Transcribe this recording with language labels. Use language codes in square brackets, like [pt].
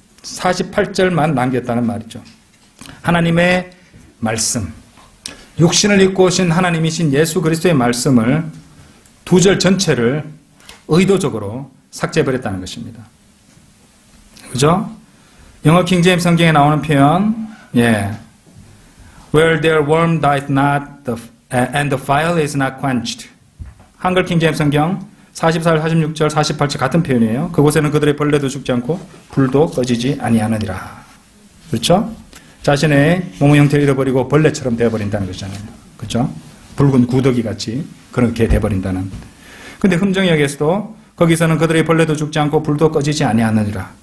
[ko] 48절만 남겼다는 말이죠. 하나님의 말씀, 육신을 입고 오신 하나님이신 예수 그리스도의 말씀을 두 절 전체를 의도적으로 삭제해버렸다는 것입니다. 그죠? 영어 킹제임스 성경에 나오는 표현, [en] Where their worm dieth not, and the fire is not quenched. [ko] 한글 킹제임스 성경 44절, 46절, 48절 같은 표현이에요. 그곳에는 그들의 벌레도 죽지 않고 불도 꺼지지 아니하느니라. 그렇죠? 자신의 몸의 형태를 잃어버리고 벌레처럼 되어버린다는 것이잖아요. 그렇죠? 붉은 구더기 같이 그렇게 되어버린다는. 근데 흠정역에서도 거기서는 그들의 벌레도 죽지 않고 불도 꺼지지 아니하느니라.